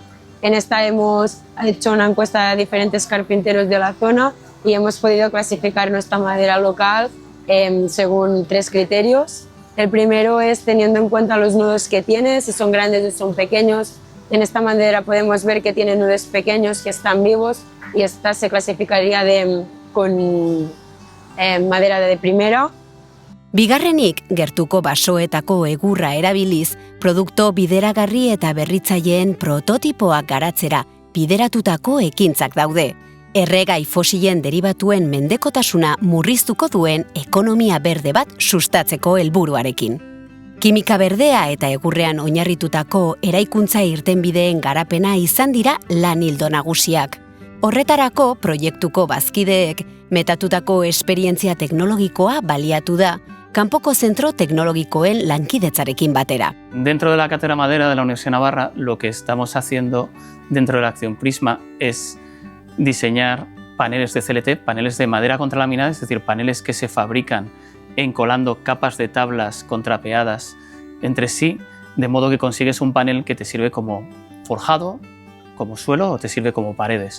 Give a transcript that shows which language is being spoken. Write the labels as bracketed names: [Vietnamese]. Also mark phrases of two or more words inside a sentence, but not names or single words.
[Spanish] En esta hemos hecho una encuesta a diferentes carpinteros de la zona y hemos podido clasificar nuestra madera local según 3 criterios. El primero es teniendo en cuenta los nudos que tiene, si son grandes o son pequeños. En esta madera podemos ver que tiene nudos pequeños que están vivos y esta se clasificaría con madera de primera. [Basque] Bigarrenik, gertuko basoetako egurra erabiliz, produkto bideragarri eta berritzaileen prototipoak garatzera bideratutako ekintzak daude. Erregai fosilen deribatuen mendekotasuna murriztuko duen ekonomia berde bat sustatzeko helburuarekin. Kimika berdea eta egurrean oinarritutako eraikuntza irtenbideen garapena izan dira lan ildo nagusiak. Horretarako proiektuko bazkideek metatutako esperientzia teknologikoa baliatu da, kanpoko zentro teknologikoen lankidetzarekin batera. [Spanish] Dentro de la Cátedra Madera de la Universidad de Navarra, lo que estamos haciendo dentro de la acción Prisma es diseñar paneles de CLT, paneles de madera contralaminada, es decir, paneles que se fabrican encolando capas de tablas contrapeadas entre sí, de modo que consigues un panel que te sirve como forjado, como suelo o te sirve como paredes.